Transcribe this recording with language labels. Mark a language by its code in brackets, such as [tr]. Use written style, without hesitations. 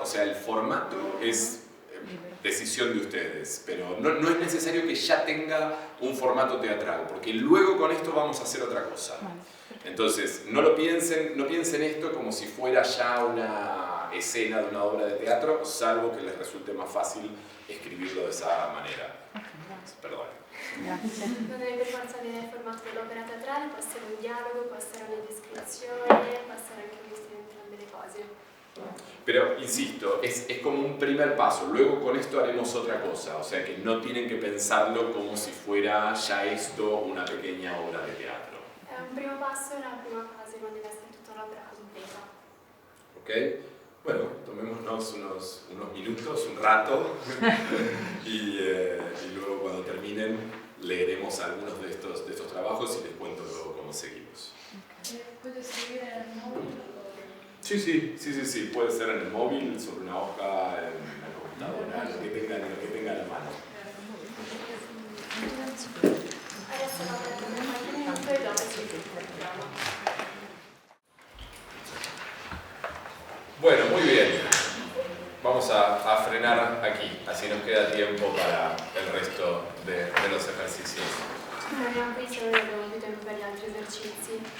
[es] O sea, el formato es decisión de ustedes, pero no es necesario que ya tenga un formato teatral, porque luego con esto vamos a hacer otra cosa. Entonces, no piensen esto como si fuera ya una escena de una obra de teatro, salvo que les resulte más fácil escribirlo de esa manera. Perdón. [it] Grazie. Non deve per forza avere il formato dell'opera teatrale, può essere un dialogo, può essere una descrizione, può essere anche un misto di entrambe le cose. [es] Pero, insisto, es como un primer paso. Luego con esto haremos otra cosa. O sea que no tienen que pensarlo como si fuera ya esto una pequeña obra de teatro. [it] È un primo passo, una prima fase, non deve essere tutta l'opera completa. ¿Ok? [es] Bueno, tomémonos unos minutos, un rato, y luego cuando terminen leeremos algunos de estos trabajos y les cuento luego cómo seguimos. ¿Puedo escribir en el móvil? Sí, puede ser en el móvil, sobre una hoja, en la computadora, lo que tengan a la mano. [it] Adesso lavoriamo per qualche minuto e dopo ci vediamo. [es] Bueno, muy bien. Vamos a frenar aquí, así nos queda tiempo para el resto de los ejercicios. [it] Fermiamo qui se non abbiamo più tempo per gli altri esercizi.